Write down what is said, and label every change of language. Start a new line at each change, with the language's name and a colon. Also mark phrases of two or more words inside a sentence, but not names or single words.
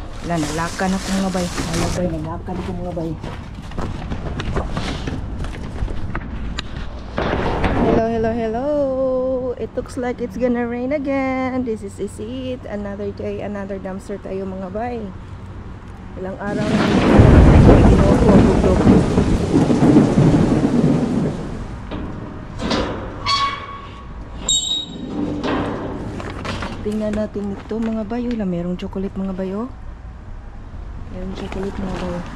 Waray: nalakan ako mga bay. Nalakan ako mga bay. Hello.
English: It looks like it's gonna rain again. This is it. Another day, another dumpster
Filipino: tayo mga bay. Ilang araw na ginawa ko ang bugdog. Tingnan natin ito mga bay. Merong chocolate mga bay. Merong chocolate mga bay.